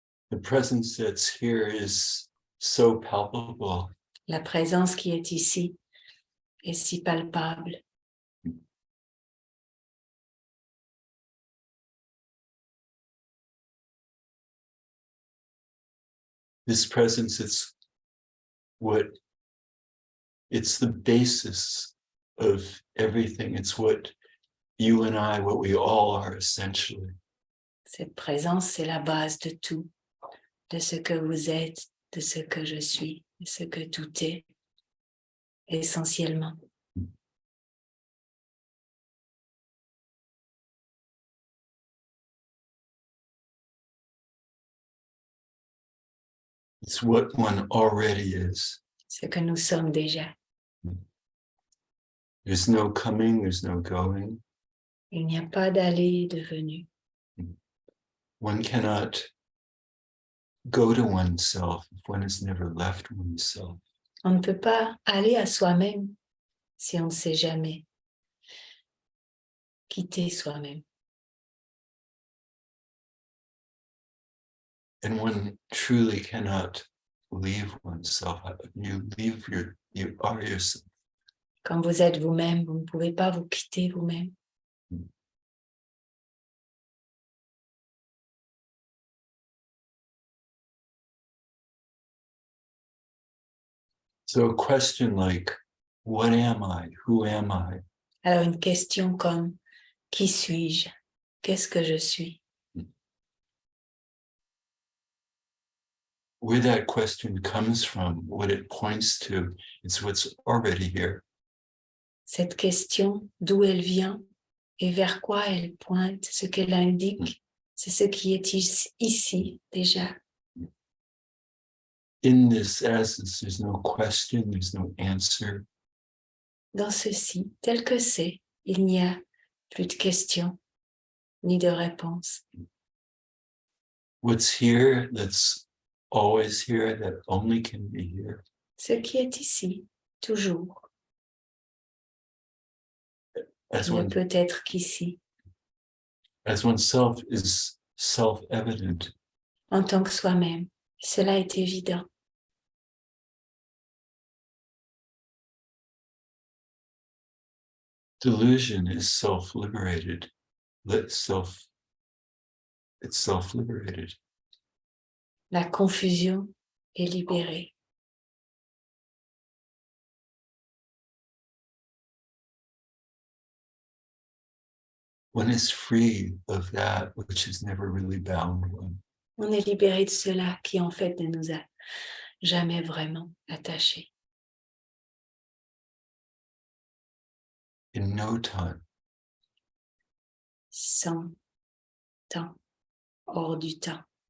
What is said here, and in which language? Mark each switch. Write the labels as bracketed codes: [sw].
[en] The presence that's here is so palpable. [fr] La présence qui est ici est si palpable. [en] This presence, it's the basis of everything. It's what you and I, what we all are essentially. [fr] Cette présence, c'est la base de tout, de ce que vous êtes, de ce que je suis, de ce que tout est, essentiellement. [en] It's what one already is. [fr] Ce que nous sommes déjà. [en] There's no coming, there's no going. [fr] Il n'y a pas d'aller et de venue. [en] One cannot go to oneself if one has never left oneself. [fr] On ne peut pas aller à soi-même si on ne s'est jamais quitté soi-même. [en] And one truly cannot leave oneself. You are yourself. [fr] Quand vous êtes vous-même, vous ne pouvez pas vous quitter vous-même. [en] So a question like, what am I? Who am I? [fr] Alors une question comme, qui suis-je? Qu'est-ce que je suis? [en] Where that question comes from, what it points to, it's what's already here. [fr] Cette question, d'où elle vient et vers quoi elle pointe, ce qu'elle indique, c'est ce qui est ici déjà. [en] In this essence, there's no question, there's no answer. [fr] Dans ceci, tel que c'est, il n'y a plus de questions ni de réponses. [en] What's here, that's always here, that only can be here. [fr] Ce qui est ici, toujours, [en] As [fr] ne [en] one, [fr] peut être qu'ici. [en] as oneself is self-evident. [fr] En tant que soi-même, cela est évident. [en] Delusion is self-liberated. It's self-liberated. [fr] La confusion est libérée. [en] One is free of that which has never really bound one. [fr] On est libéré de cela qui en fait ne nous a jamais vraiment attachés. [en] In no time, [fr] Sans temps, hors du temps.